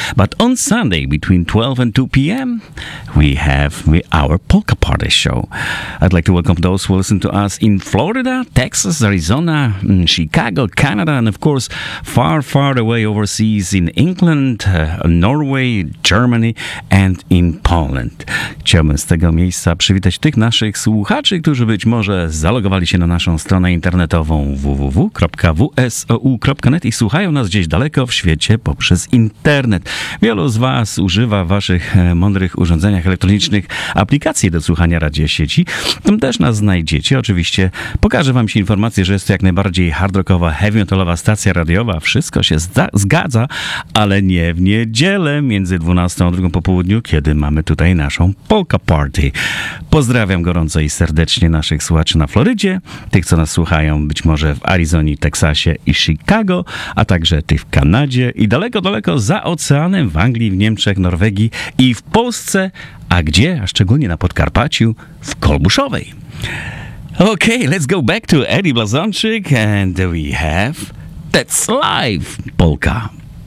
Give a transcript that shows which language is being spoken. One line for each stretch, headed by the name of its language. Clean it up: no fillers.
English: But on Sunday, between 12 and 2 p.m., we have our polka party show. I'd like to welcome those who listen to us in Florida, Texas, Arizona, Chicago, Canada, and of course, far, far away overseas in England, Norway, Germany, and in Poland.
Polish: Chciałbym z tego miejsca przywitać tych naszych słuchaczy, którzy być może zalogowali się na naszą stronę internetową www.wsou.net i słuchają nas gdzieś daleko w świecie poprzez internet. Wielu z Was używa w Waszych mądrych urządzeniach elektronicznych aplikacji do słuchania radia sieci. Tam też nas znajdziecie. Oczywiście pokażę Wam się informację, że jest to jak najbardziej hardrockowa, heavy metalowa stacja radiowa. Wszystko się zgadza, ale nie w niedzielę między 12 a 2 po południu, kiedy mamy tutaj naszą polka party. Pozdrawiam gorąco i serdecznie naszych słuchaczy na Florydzie, tych, co nas słuchają być może w Arizonie, Teksasie i Chicago, a także tych w Kanadzie i daleko, daleko za oceanem, w Anglii, w Niemczech, Norwegii i w Polsce, a gdzie, a szczególnie na Podkarpaciu, w Kolbuszowej.
English: Okay, let's go back to Eddie Blazonczyk and we have That's Life, Polka.